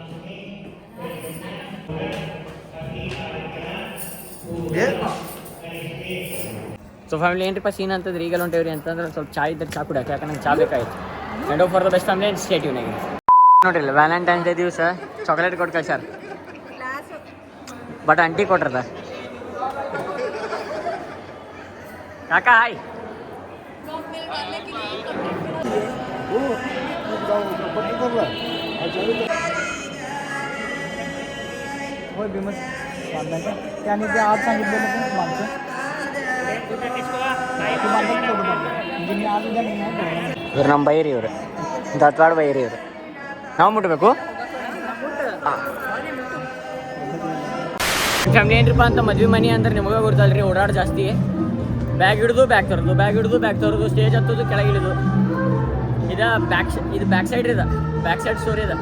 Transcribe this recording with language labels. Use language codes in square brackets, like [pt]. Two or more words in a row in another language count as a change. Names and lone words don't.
[en] so family [kn] ಏನ್ರಿಪ್ಪ ಸೀನ್ ಅಂತಂದ್ರೆ ಈಗಲ್ಲ ಹೊಂಟೇವ್ರಿ ಅಂತಂದ್ರೆ ಸ್ವಲ್ಪ ಚಾ ಇದ್ದರೆ ಚಾ ಕುಡಿಯೋಕೆ, ಯಾಕಂದ್ರೆ ನಂಗೆ ಚಾ ಬೇಕಾಗಿತ್ತು. [en] and for the best family and stay tune. [kn] ನೋಡ್ರಿ ವ್ಯಾಲೆಂಟೈನ್ಸ್ ಡೇ ದಿವಸ ಚಾಕ್ಲೇಟ್ ಕೊಟ್ಟು ಕಳ್ಸ್ಯಾರ, [en] but aunty [kn] ಕೊಟ್ರದ. ಕಾಕಾ ಹಾಯ್. [mr] त्याने ते आज सांगितलेलं पण मागचं म्हणजे मी आज उद्या नाही. [kn] ಇವ್ರು ನಮ್ಮ ಬೈರಿ, ಇವರು ದತ್ವಾಡ ಬೈರಿ. ಇವರು ನಾವು ಮುಟ್ಬೇಕು ಫ್ಯಾಮಿಲಿ. ಏನ್ರಿಪ್ಪ ಅಂತ ಮದ್ವೆ ಮನೆ ಅಂದ್ರೆ ನಿಮಗೆ ಗೊತ್ತಲ್ರಿ, ಓಡಾಡ್ ಜಾಸ್ತಿ. ಬ್ಯಾಗ್ ಹಿಡಿದು ಬ್ಯಾಗ್ ತರೋದು, ಬ್ಯಾಗ್ ಹಿಡಿದು ಬ್ಯಾಗ್ ತರೋದು, ಸ್ಟೇಜ್ ಹತ್ತೋದು, ಕೆಳಗಿಳಿದು. ಇದು [en] back side [kn] ಇದೆ, [en] back side story [kn] ಇದೆ.